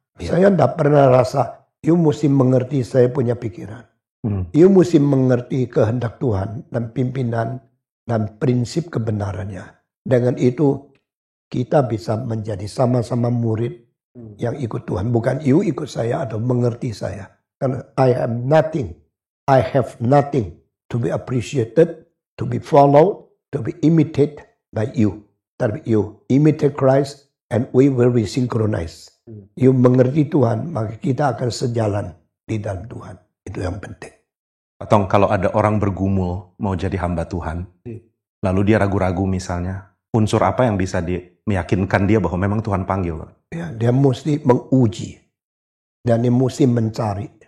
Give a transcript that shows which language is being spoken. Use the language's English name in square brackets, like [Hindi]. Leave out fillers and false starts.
[Indonesian] Ya. Saya tidak pernah rasa, you mesti mengerti saya punya pikiran. You mesti mengerti kehendak Tuhan dan pimpinan dan prinsip kebenarannya. Dengan itu, kita bisa menjadi sama-sama murid yang ikut Tuhan. Bukan you ikut saya atau mengerti saya. Karena [English] I am nothing. I have nothing to be appreciated, to be followed, to be imitated by you. [Indonesian] Tapi [English] you imitate Christ and we will be synchronized. [Indonesian] You mengerti Tuhan, maka kita akan sejalan di dalam Tuhan. Itu yang penting. Atau kalau ada orang bergumul mau jadi hamba Tuhan, lalu dia ragu-ragu misalnya, unsur apa yang bisa meyakinkan dia bahwa memang Tuhan panggil? Ya, dia mesti menguji. Dan dia mesti mencari.